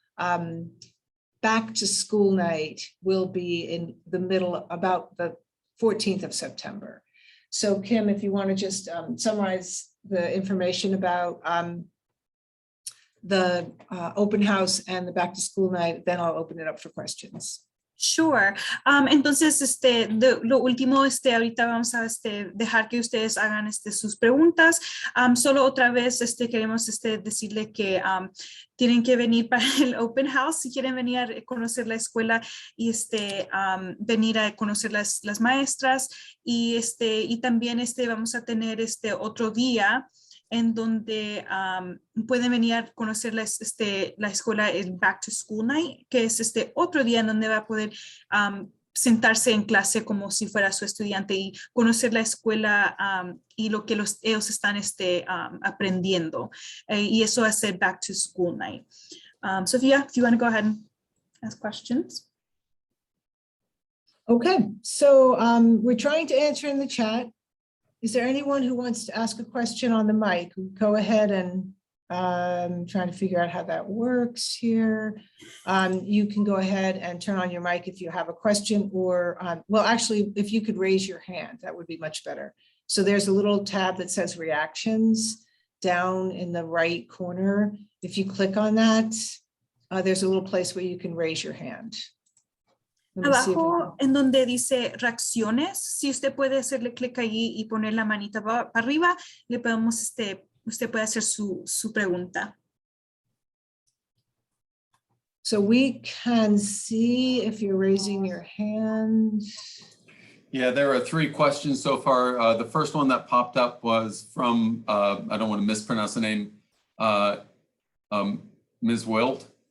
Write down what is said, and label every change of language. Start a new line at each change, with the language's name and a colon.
English: Back to school night will be in the middle, about the 14th of September. So Kim, if you want to just summarize the information about the open house and the back to school night, then I'll open it up for questions. Sure.
Spanish: Entonces, lo último, ahorita vamos a dejar que ustedes hagan sus preguntas. Solo otra vez queremos decirle que tienen que venir para el open house si quieren venir a conocer la escuela y venir a conocer las maestras y también vamos a tener otro día en donde pueden venir a conocer la escuela, el Back to School Night, que es otro día en donde va a poder sentarse en clase como si fuera su estudiante y conocer la escuela y lo que ellos están aprendiendo. Y eso es el Back to School Night.
English: Sophia, if you want to go ahead and ask questions. Okay, so we're trying to answer in the chat. Is there anyone who wants to ask a question on the mic? Go ahead and trying to figure out how that works here. You can go ahead and turn on your mic if you have a question, or well, actually, if you could raise your hand, that would be much better. So there's a little tab that says reactions down in the right corner. If you click on that, there's a little place where you can raise your hand.
Spanish: Abajo en donde dice reacciones, si usted puede hacerle clic allí y poner la manita para arriba, le podemos, usted puede hacer su pregunta.
English: So we can see if you're raising your hand. Yeah, there are 3 questions so far. The first one that popped up was from, I don't want to mispronounce the name, Ms. Wilt.